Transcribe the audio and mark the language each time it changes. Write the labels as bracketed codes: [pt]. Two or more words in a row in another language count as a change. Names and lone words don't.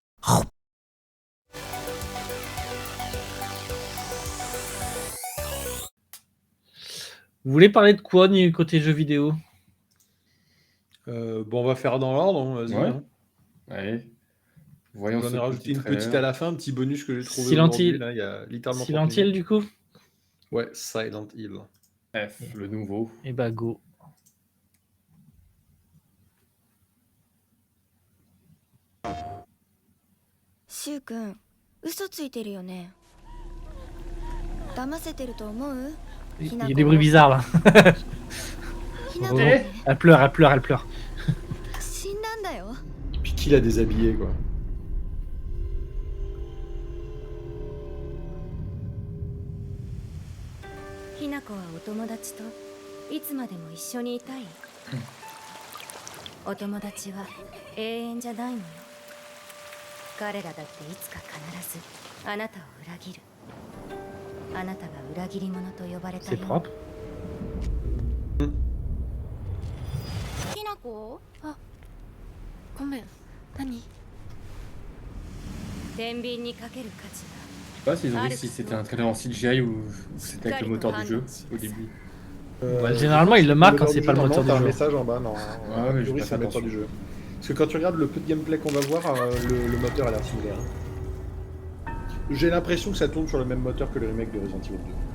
[fr] Vous voulez parler de quoi côté jeux vidéo? Bon, on va faire dans l'ordre, hein, vas-y. Ouais. Hein. Allez. Voyons J'en ce ai rajouté petit une trailer. petite à la fin, un petit bonus que j'ai trouvé Silent aujourd'hui. Hill. Là, il y a littéralement Silent 30 Hill minutes. du coup? Ouais, Silent Hill. F, le nouveau. Et bah go. [ja] シュウ君、嘘ついてるよね。騙せてると思う？ [fr] Il y a des bruits bizarres là. [ja] ひなこ [fr] Elle pleure, elle pleure, elle pleure. [ja] 死んだんだよ。 [fr] Puis qui l'a déshabillé, quoi. [ja] ひなこはお友達といつまでも一緒にいたい。お友達は永遠じゃないのよ。彼らだっていつか必ずあなたを裏切る。あなたが裏切り者と呼ばれた [fr] C'est [ja] よ。 [fr] propre. [ja] ひなこ？あ、ごめん。何？天秤にかける価値 [fr] Je sais pas s'ils ont dit si c'était un trailer en CGI ou c'était avec le moteur du jeu au début. Ouais, généralement, il le marque quand c'est pas le moteur du T'as un jeu. message en bas, non. Ouais, mais j'ai pas c'est fait le moteur attention. du jeu. Parce que quand tu regardes le peu de gameplay qu'on va voir, le moteur a l'air similaire. J'ai l'impression que ça tourne sur le même moteur que le remake de Resident Evil 2.